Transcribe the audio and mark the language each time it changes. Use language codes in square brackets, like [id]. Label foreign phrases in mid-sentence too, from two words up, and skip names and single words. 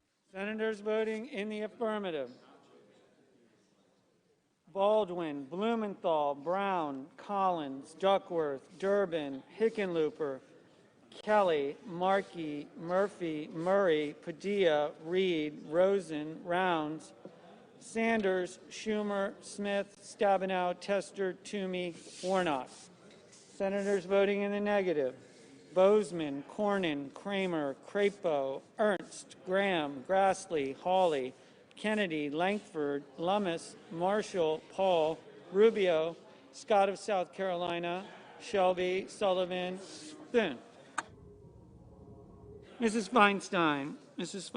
[en] Senators voting in the affirmative: Baldwin, Blumenthal, Brown, Collins, Duckworth, Durbin, Hickenlooper, Kelly, Markey, Murphy, Murray, Padilla, Reed, Rosen, Rounds, Sanders, Schumer, Smith, Stabenow, Tester, Toomey, Warnock. Senators voting in the negative: Bozeman, Cornyn, Kramer, Crapo, Ernst, Graham, Grassley, Hawley, Kennedy, Langford, Lummis, Marshall, Paul, Rubio, Scott of South Carolina, Shelby, Sullivan, Thune. Mrs. Feinstein. Mrs.